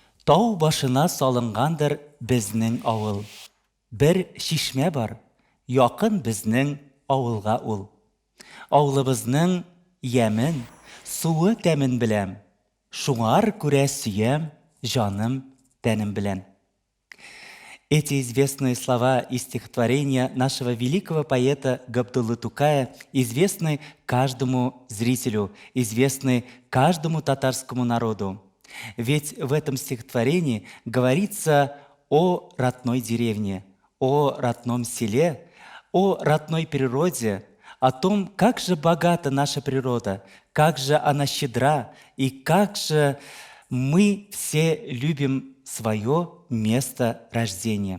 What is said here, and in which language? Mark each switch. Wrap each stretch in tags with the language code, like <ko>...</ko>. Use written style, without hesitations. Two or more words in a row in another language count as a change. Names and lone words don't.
<tt>Тау башына салынгандыр безнең авыл. Бер шишмә бар, якын безнең авылга ул. Авылыбызның ямен, суы тәмен беләм. Шуңар күрә сөям, жаным, тәнем белән.</tt> <ru>Эти известные слова из стихотворения нашего великого поэта Габдуллы Тукая известны каждому зрителю, известны каждому татарскому народу. Ведь в этом стихотворении говорится о родной деревне, о родном селе, о родной природе, о том, как же богата наша природа, как же она щедра и как же мы все любим свое место рождения.</ru>